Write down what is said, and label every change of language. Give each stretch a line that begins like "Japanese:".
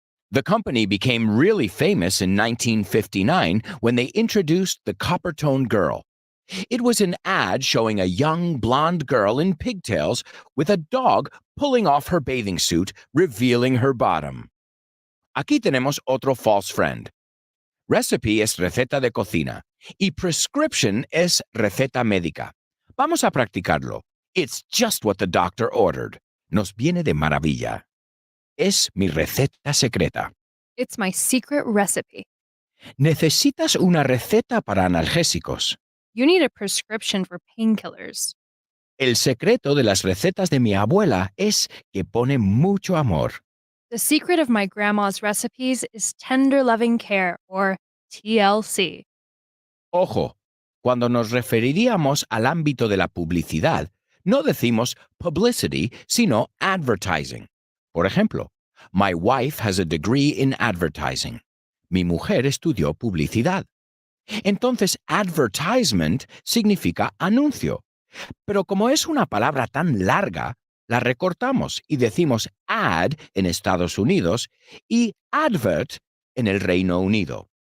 English: The company became really famous in 1959 when they introduced the Coppertone Girl. It was an ad showing a young blonde girl in pigtails with a dog pulling off her bathing suit, revealing her bottom.
Spanish: Aquí tenemos otro false friend. Recipe es receta de cocina y prescription es receta médica. Vamos a practicarlo.
English: It's just what the doctor ordered.
Spanish: Nos viene de maravilla. Es mi receta secreta.
English: It's my secret recipe.
Spanish: Necesitas una receta para analgésicos.
English: You need a prescription for painkillers.
Spanish: El secreto de las recetas de mi abuela es que pone mucho amor.
English: The secret of my grandma's recipes is tender loving care, or TLC.
Spanish: Ojo, cuando nos referiríamos al ámbito de la publicidad, no decimos publicity, sino advertising.
English: Por ejemplo, my wife has a degree in advertising.
Spanish: Mi mujer estudió publicidad. Entonces, advertisement significa anuncio. Pero como es una palabra tan larga, la recortamos y decimos ad en Estados Unidos y advert en el Reino Unido.